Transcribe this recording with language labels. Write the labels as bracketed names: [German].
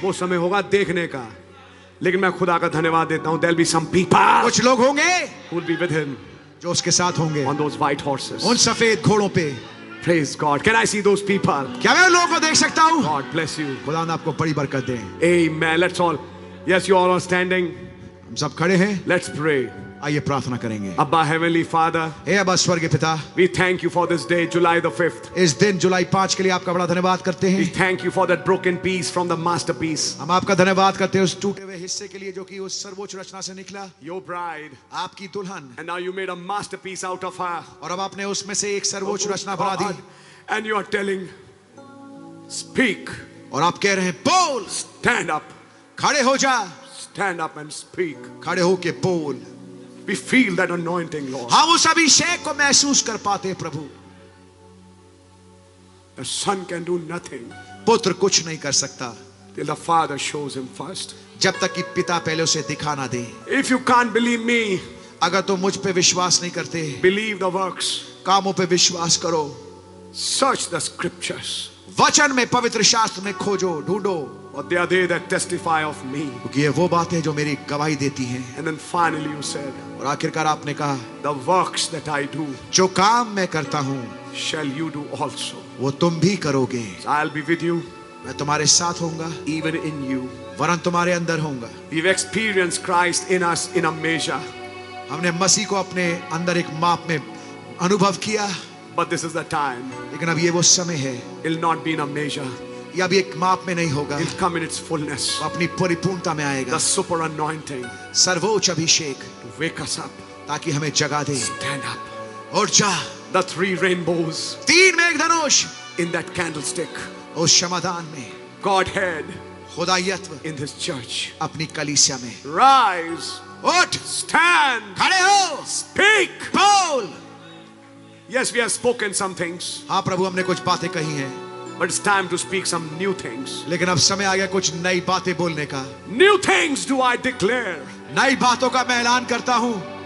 [Hindi] वो समय होगा देखने का। लेकिन मैं खुदा का धन्यवाद देता हूं, [English] there'll be some people [Hindi] कुछ लोग होंगे [English] who will be with him [Hindi] जो उसके साथ होंगे [English] on those white horses. [Hindi] उन सफेद घोड़ों पे। [English] Praise God. Can I see those people? [Hindi] क्या मैं उन लोगों को देख सकता हूँ? [English] God bless you. [Hindi] खुदा ने आपको बड़ी बरकत दे। [English] Amen. Let's all, yes, you all are standing. [Hindi] हम सब खड़े हैं, [English] Let's pray. [Hindi] आइए प्रार्थना करेंगे। [English] Abba, Heavenly Father, [Hindi] हे अब्बा स्वर्गीय पिता, [English] we thank you for this day, July the 5th. [Hindi] इस दिन जुलाई 5 के लिए आपका बड़ा धन्यवाद करते [English] We [Hindi] हैं। [English] thank you for that broken piece from the masterpiece. [Hindi] हम आपका धन्यवाद करते हैं उस टूटे हुए हिस्से के लिए जो कि उस सर्वोच्च रचना से निकला, [English] Your bride. [Hindi] आपकी दुल्हन। [English] And now you made a masterpiece out of her. [Hindi] और अब आपने उसमें से एक सर्वोच्च रचना बना दी [English] And you are telling, speak, [Hindi] और आप कह रहे हैं बोल, [English] stand up, [Hindi] खड़े हो जा, [English] stand up and speak. [Hindi] खड़े हो के बोल। [English] We feel that anointing, Lord. [Hindi] हम उस अभिषेक को महसूस कर पाते हैं प्रभु। [English] The son can do nothing [Hindi] पुत्र कुछ नहीं कर सकता [English] till the father shows him first. [Hindi] जब तक कि पिता पहले उसे दिखा ना दे। [English] If you can't believe me, [Hindi] अगर तुम मुझ पे विश्वास नहीं करते, [English] believe the works. [Hindi] कामों पे विश्वास करो। [English] Search the scriptures. [Hindi] वचन में, पवित्र शास्त्र में खोजो, ढूंढो, [English] For they are they that testify of me. [Hindi] क्योंकि ये वो बातें जो मेरी गवाही देती हैं। [English] And then finally you said, [Hindi] और आखिरकार आपने कहा, [English] the works that I do [Hindi] जो काम मैं करता हूँ [English] shall you do also. [Hindi] वो तुम भी करोगे। [English] So I'll be with you, [Hindi] मैं तुम्हारे साथ होऊंगा, [English] even in you. [Hindi] वरन तुम्हारे अंदर होऊंगा। [English] We've experienced Christ in us in a measure. [Hindi] हमने मसीह को अपने अंदर एक माप में अनुभव किया, [English] But this is the time. [Hindi] लेकिन अब ये वो समय है, [English] It'll not be in a measure. [Hindi] ये अब एक माप में नहीं होगा, [English] It'll come in its fullness. [Hindi] वो अपनी परिपूर्णता में आएगा। [English] The super anointing [Hindi] सर्वोच्च अभिषेक [English] to wake us up. [Hindi] ताकि हमें जगा दे। [English] Stand up. [Hindi] उठ जा। [English] The 3 rainbows [Hindi] 3 मेघधनुष [English] in that candlestick. [Hindi] उस क्षमादान में, [English] Godhead [Hindi] खुदायत्व [English] in this church. [Hindi] अपनी कलीसिया में। [English] Rise. [Hindi] उठ, [English] Stand. [Hindi] खड़े हो, [English] Speak. [Hindi] बोल। [English] Yes, we have spoken some things. [Hindi] हाँ प्रभु, हमने कुछ बातें कही हैं, [English] But it's time to speak some new things. [Hindi] लेकिन अब समय आ गया कुछ नई बातें बोलने का। [English] New things do I declare. [Hindi] नई बातों का मैं ऐलान करता हूँ।